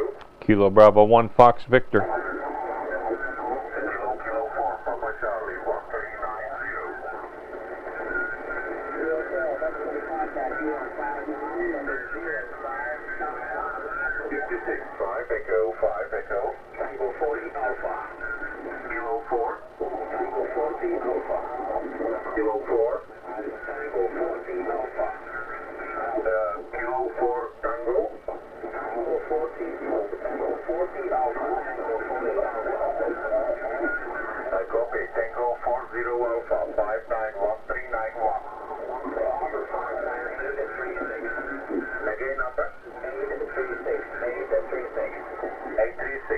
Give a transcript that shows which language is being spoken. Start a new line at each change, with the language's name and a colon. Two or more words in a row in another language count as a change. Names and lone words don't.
English: Kilo Bravo 1, Fox Victor. Kilo 4 Papa Charlie 1390. 5 Echo, 5 Echo. Tango 40 Alpha. Kilo 4. Tango 14 Alpha. Kilo 4. Tango 14 Alpha. Kilo 4 Tango. Tango 14 Alpha. Tango 14 Alpha. I copy. Tango 40 Alpha. 591391. Again number? 836.